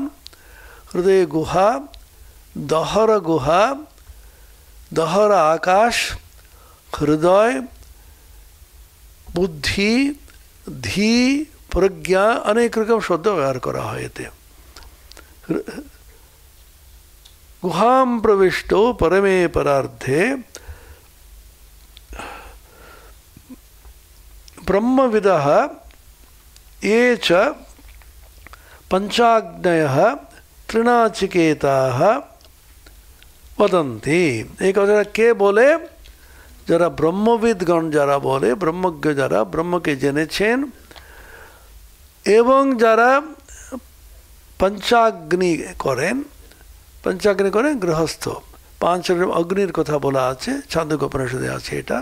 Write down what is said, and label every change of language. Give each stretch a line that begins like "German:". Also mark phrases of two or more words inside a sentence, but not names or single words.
Bangla: হৃদয় গুহা, দহর গুহা, দহর আকাশ, হৃদয়, বুদ্ধি, ধী, প্রজ্ঞা, অনেক রকম শব্দ ব্যবহার করা হয় এতে।
Sanskrit: গুহাম প্রবিষ্ট পরমে পরার্ধে ব্রহ্মবিদঃ ये च पंचाग्नयः त्रिनाचिकेताः वदन्ति।
Bangla: एक কথা কে বলে? যারা ব্রহ্মবিদগণ যারা বলে, ব্রহ্মজ্ঞ যারা, ব্রহ্মকে জেনেছেন, এবং যারা পঞ্চাগ্নি করেন। পঞ্চাগ্নি করেন গৃহস্থ, 5 অগ্নির কথা বলা আছে, ছান্দোক্য উপনিষদে আছে এটা।